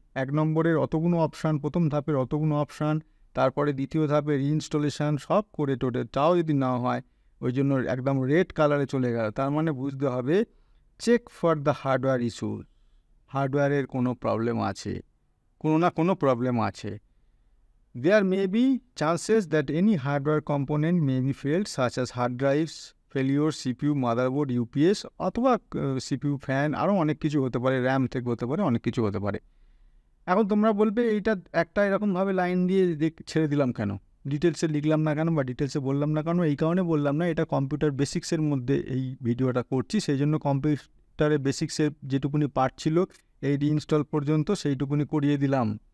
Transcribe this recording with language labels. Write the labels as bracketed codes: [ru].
[bn] 1 নম্বরের অতগুলো অপশান, প্রথম ধাপের অতগুলো অপশান, তারপরে দ্বিতীয় ধাপে রিইনস্টলেশন সব করে তাও যদি না হয়, ওই জন্য একদম রেড কালারে চলে গেল। তার মানে বুঝতে হবে [en] Check for the hardware issue. [bn] হার্ডওয়্যারের কোনো প্রবলেম আছে, কোনো না কোনো প্রবলেম আছে। [en] There may be chances that any hardware component may be failed, such as hard drives, failure, CPU, motherboard, UPS [bn] অথবা CPU ফ্যান, আরও অনেক কিছু হতে পারে, [en] RAM থেকে হতে পারে, অনেক কিছু হতে পারে। [bn] এখন তোমরা বলবে এইটা একটা এরকমভাবে লাইন দিয়ে ছেড়ে দিলাম কেন, ডিটেলসে লিখলাম না কেন বা ডিটেলসে বললাম না কেন? এই কারণে বললাম না, এটা কম্পিউটার বেসিক্সের মধ্যে এই ভিডিওটা করছি, সেই জন্য কম্পিউটারের বেসিক্সের যেটুকুনি পার্ট ছিল এই ইনস্টল পর্যন্ত সেইটুকুনি করিয়ে দিলাম।